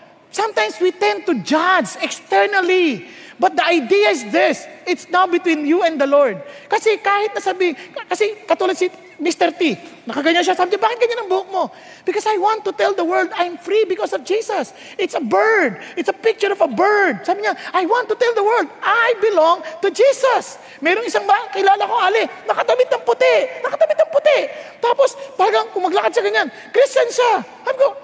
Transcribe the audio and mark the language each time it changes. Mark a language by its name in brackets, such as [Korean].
[English] Sometimes we tend to judge externally. But the idea is this, it's now between you and the Lord. [Filipino] Kasi kahit nasabi, kasi katulad si Mr. T, nakaganyan siya, sabi niya, bakit ganyan ang buhok mo? [English] Because I want to tell the world, I'm free because of Jesus. It's a bird. It's a picture of a bird. [Filipino] Sabi niya, [English] I want to tell the world, I belong to Jesus. [Filipino] Merong isang kilala ko, Ali, nakatamit ng puti. Tapos, parang kung maglakad siya ganyan, Christian siya. Sabi ko,